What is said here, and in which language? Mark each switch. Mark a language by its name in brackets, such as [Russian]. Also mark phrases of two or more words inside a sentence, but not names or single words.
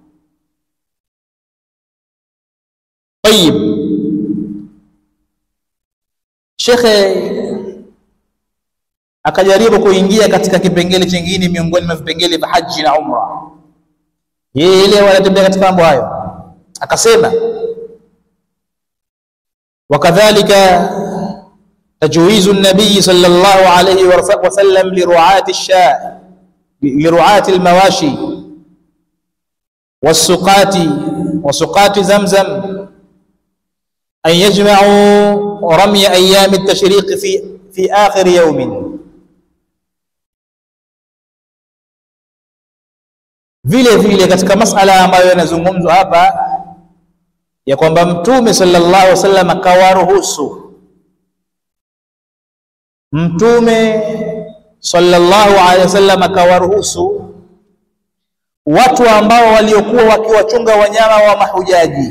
[Swahili] Tayib, Shekhe akajaribu kuingia katika kipengele chingine miongoni mwa vipengele vya haji na umra. Yeye ile wanatembea katika mambo hayo, akasema wakadhalika [Arabic] تجويز النبي صلى الله عليه وسلم لرعاة الشاة لرعاة المواشي وسقاة زمزم أن يجمعوا رمي أيام التشريق في آخر يوم. [Swahili] vile katika masala ambayo yanazungumzwa hapa ya kwamba Mtume [Arabic] صلى الله عليه وسلم [Swahili] akawaruhusu, Mtume [Arabic] صلى الله عليه وسلم [Swahili] akawaruhusu watu ambao waliokuwa wakiwachunga wanyama wa mahujaji.